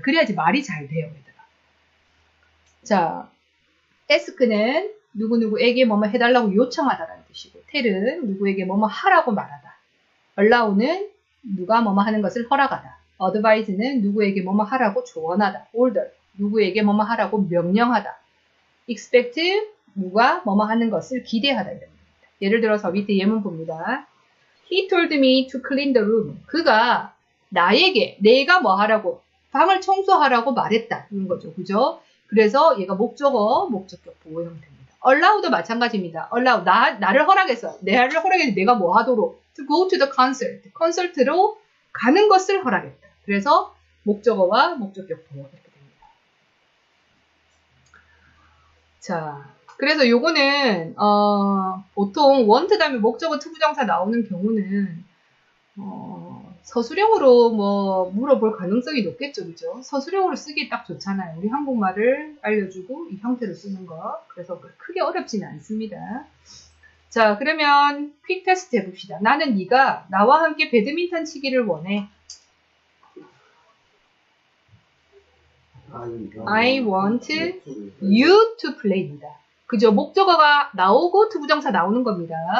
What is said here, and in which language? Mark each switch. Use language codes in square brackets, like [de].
[ko] 그래야지 말이 잘 돼요, 얘들아. 자, ask는 누구누구에게 뭐뭐 해달라고 요청하다라는 뜻이고 tell은 누구에게 뭐뭐 하라고 말하다. allow는 누가 뭐뭐 하는 것을 허락하다. advise는 누구에게 뭐뭐 하라고 조언하다. order 누구에게 뭐뭐 하라고 명령하다. expect 누가 뭐뭐 하는 것을 기대하다 이런 겁니다. 예를 들어서 밑에 예문 봅니다. [en] He told me to clean the room. [ko] 그가 나에게 내가 뭐 하라고 방을 청소하라고 말했다 이런 거죠. 그죠? 그래서 얘가 목적어, 목적격 보호 형태입니다. allow도 마찬가지입니다. [en] allow [ko] 나를 허락해서 내가 뭐 하도록 [en] to go to the concert. [ko] 콘서트로 가는 것을 허락했다. 그래서 목적어와 목적격 보호 이렇게 됩니다. 자, 그래서 요거는 보통 want 다음에 목적어 투부정사 나오는 경우는 서술형으로 뭐 물어볼 가능성이 높겠죠, 그죠? 서술형으로 쓰기 딱 좋잖아요. 우리 한국말을 알려주고 이 형태로 쓰는 거. 그래서 크게 어렵지는 않습니다. 자, 그러면 퀵 테스트 해봅시다. 나는 네가 나와 함께 배드민턴 치기를 원해. [en] I want you to play입니다. [ko] 그죠? 목적어가 나오고 투부정사 나오는 겁니다.